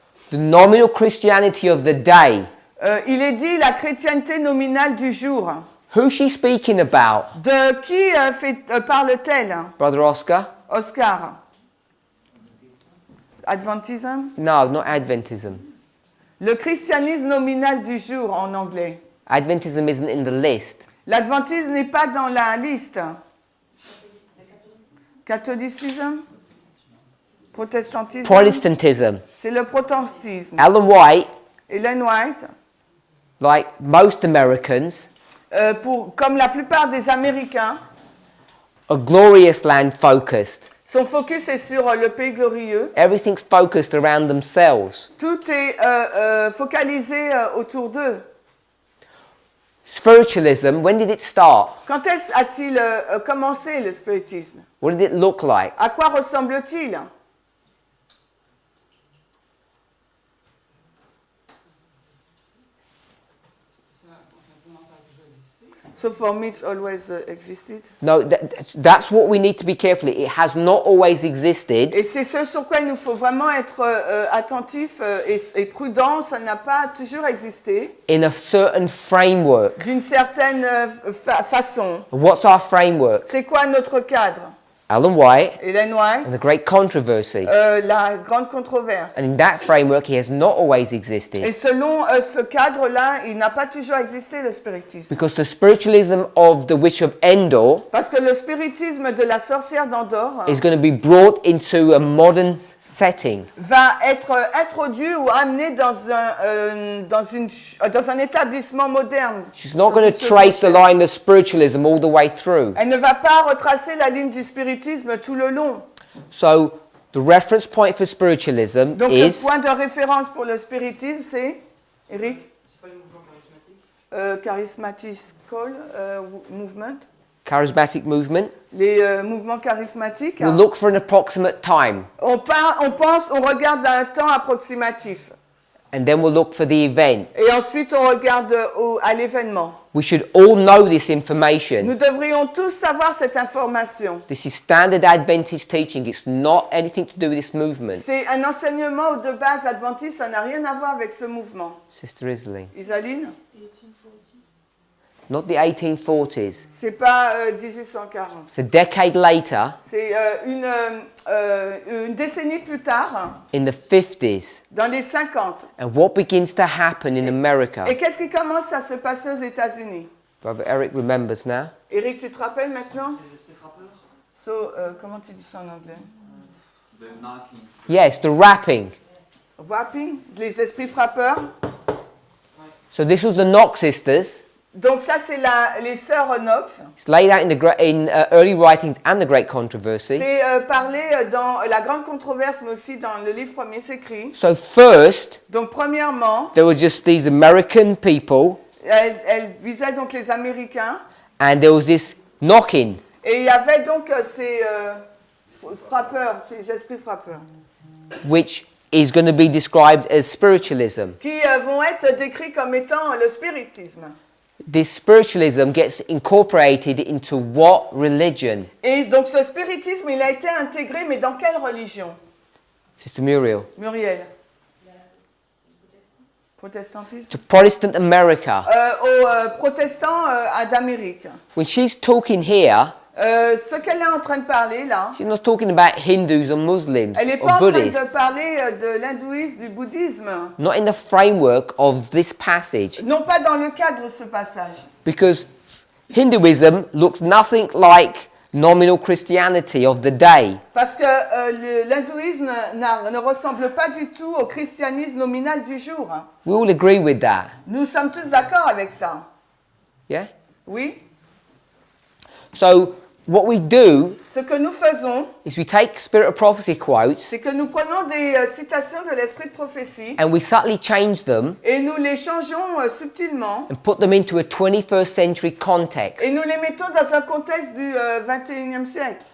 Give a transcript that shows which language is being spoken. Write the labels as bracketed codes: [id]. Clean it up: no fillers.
[en] The nominal Christianity of the day. [fr] Il est dit la chrétienté nominale du jour. [en] Who's she speaking about? [fr] De qui parle-t-elle? [en] Brother Oscar? Oscar. Adventism? No, not Adventism. [fr] Le christianisme nominal du jour en anglais. [en] Adventism isn't in the list. [fr] L'adventisme n'est pas dans la liste. Catholicisme? Protestantisme? [en] Protestantism. [fr] C'est le protestantisme. [en] Ellen White, Ellen White, like most Americans, [fr] comme la plupart des Américains, [en] are glorious land focused. [fr] son focus est sur le pays glorieux. [en] Everything's focused around themselves. [fr] Tout est focalisé autour d'eux. [en] Spiritualism, when did it start? [fr] Quand est-ce a-t-il commencé le spiritisme? [en] What did it look like? [fr] À quoi ressemble-t-il? [en] So for me, it's always existed. No, that's what we need to be careful. It has not always existed. [fr] Et c'est ce sur quoi il nous faut vraiment être attentif et prudent. Ça n'a pas toujours existé. [en] In a certain framework. [fr] D'une certaine façon. [en] What's our framework? [fr] C'est quoi notre cadre? [en] Ellen White Ellen White. and the great controversy. [fr] La grande controverse. [en] And in that framework, he has not always existed. [fr] Et selon ce cadre-là, il n'a pas toujours existé le spiritisme. [en] Because the spiritualism of the witch of Endor [fr] Parce que le spiritisme de la sorcière d'Andorre [en] is going to be brought into a modern setting. [fr] va être introduit ou amené dans un établissement moderne. [en] She's not going to trace the line of spiritualism all the way through. [fr] Elle ne va pas retracer la ligne du spiritisme tout le long. [en] So the reference point for spiritualism [fr] Donc [en] is [fr] le point de référence pour le spiritisme, c'est, Eric? C'est pas les mouvements charismatiques [en] Movement. charismatic movement. [fr] Les mouvements charismatiques. [en] We'll look for an approximate time, [fr] On regarde un temps approximatif. [en] and then we'll look for the event. [fr] Et ensuite, on regarde à l'événement. [en] We should all know this information. [fr] Nous devrions tous savoir cette information. [en] This is standard Adventist teaching. It's not anything to do with this movement. [fr] C'est un enseignement de base adventiste, ça n'a rien à voir avec ce mouvement. [en] Sister Isley. Isaline? Not the 1840s. [fr] C'est pas 1840. [en] It's a decade later, [fr] C'est une décennie plus tard, [en] in the 50s. [fr] dans les 50. [en] And what begins to happen in America? [fr] Et qu'est-ce qui commence à se passer aux États-Unis? [en] Brother Eric remembers now. [fr] Eric, tu te rappelles maintenant? Les esprits frappeurs. So, comment tu dis ça en anglais? [en] The knocking. Yes, the rapping. [fr] Wrapping, les esprits frappeurs. [en] So this was the Knox sisters. [fr] Donc ça, c'est les sœurs Knox. [en] It's laid out in early writings and the Great Controversy. [fr] C'est parlé dans la grande controverse, mais aussi dans le livre premier écrit. [en] So first, [fr] Donc premièrement, [en] there were just these American people, [fr] elle visait donc les Américains. [en] and there was this knocking. [fr] Et il y avait donc ces frappeurs, ces esprits frappeurs, [en] Which is going to be described as spiritualism. [fr] qui vont être décrits comme étant le spiritisme. [en] This spiritualism gets incorporated into what religion? [fr] Et donc ce spiritisme, il a été intégré, mais dans quelle religion, [en] Sister Muriel. Muriel? [fr] Protestantisme? [en] To Protestant America. [fr] Aux protestants d'Amérique. [en] When she's talking here, [fr] Ce qu'elle est en train de parler là, [en] she's not talking about Hindus or Muslims [fr] elle n'est pas [en] or [fr] en train [en] Buddhists. [fr] de parler de l'hindouisme, du bouddhisme. [en] Not in the framework of this passage. [fr] Non pas dans le cadre de ce passage. [en] Because Hinduism looks nothing like nominal Christianity of the day. [fr] Parce que l'hindouisme ne ressemble pas du tout au christianisme nominal du jour. [en] We all agree with that. [fr] Nous sommes tous d'accord avec ça. [en] Yeah? [fr] Oui? [en] So what we do [fr] Ce que nous faisons, [en] is we take Spirit of Prophecy quotes [fr] c'est que nous prenons des citations de l'esprit de prophétie [en] and we subtly change them [fr] et nous les changeons subtilement [en] and put them into a 21st century context, [fr] et nous les mettons dans un contexte du 21e siècle.